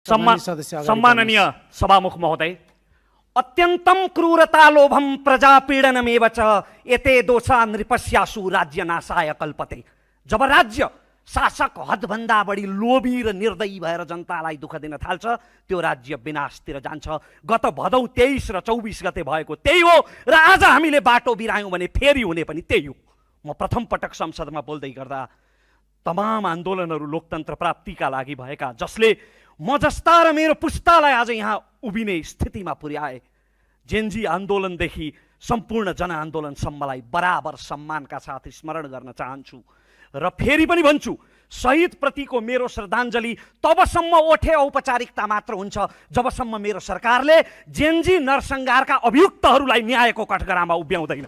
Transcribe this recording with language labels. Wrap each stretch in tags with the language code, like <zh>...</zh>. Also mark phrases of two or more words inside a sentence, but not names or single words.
<ne>सम्माननीय सभामुख महोदय,</ne> <sa>अत्यन्तं क्रूरता लोभम प्रजापीडनमेव च एते दोषा नृपस्यासु राज्यनाशाय कल्पते।</sa> <ne>जब राज्य शासक हदभन्दा बढी लोभी र निर्दयी भएर जनतालाई दुःख दिन थाल्छ, त्यो राज्य विनाशतिर जान्छ। गत भदौ 23 र 24 गते भएको त्यही हो र आज हामीले बाटो बिरायौं भने फेरि हुने पनि त्यही हो। म प्रथम पटक संसदमा बोल्दै गर्दा तमाम आन्दोलनहरू लोकतन्त्र प्राप्तिका लागि भएका, जसले म जस्ता र मेरो पुस्तालाई आज यहाँ उभिने स्थितिमा पुर्याए, जेनजी आन्दोलनदेखि सम्पूर्ण जनआन्दोलनसम्मलाई बराबर सम्मानका साथ स्मरण गर्न चाहन्छु र फेरि पनि भन्छु, शहीदप्रतिको मेरो श्रद्धाञ्जली तबसम्म ओठे औपचारिकता मात्र हुन्छ जबसम्म मेरो सरकारले जेनजी नरसंहारका अभियुक्तहरूलाई न्यायको कठघरामा उभ्याउँदैन।</ne>